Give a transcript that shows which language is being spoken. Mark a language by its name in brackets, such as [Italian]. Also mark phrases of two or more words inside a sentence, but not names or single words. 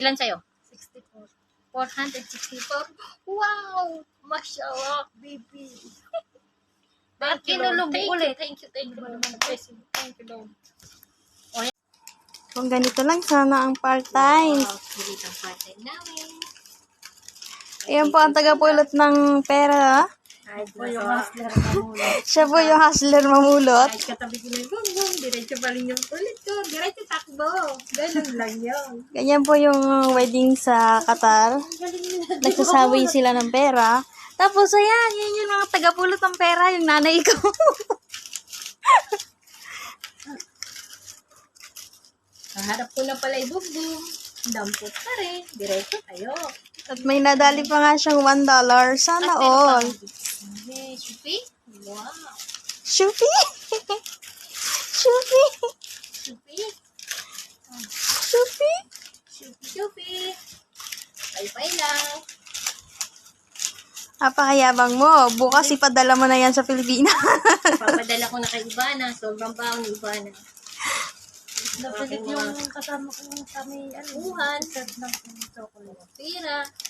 [Filipino] Ilan sa'yo? 64. 464. Wow! [English] Mashallah, baby. Thank you, Lord. Thank you, Lord. Thank you, Lord. [Filipino] Kung ganito lang sana ang part-time. Wow, sulit ang part-time namin. Ayan po ang tagapulot ng pera. Kahit po yung hustler mamulot. Siya po yung hustler mamulot. Kahit katabi ko na yung gonggong, diretso pa rin yung ulit ko. Diretso takbo. Ganun lang yun. Ganyan po yung wedding sa Qatar. Nagsasabay sila ng pera. Tapos ayan, yun yung mga tagapulot ng pera, yung nanay ko. Naharap ko na pala ibubong. Dampot pa rin. Diretso tayo. At may nadali pa nga siyang $1. Sana all. Okay, Shupi? Wow. Shupi! Shupi! Shupi? Shupi! Shupi. Pay-pay lang. Napakayabang mo. Bukas ipadala mo na yan sa Pilipinas. Papadala ko na kay Ivana. Sobrang baon ni Ivana. Napilit yung kasama ko kami, Uhan. serve ng chocolate. Pira.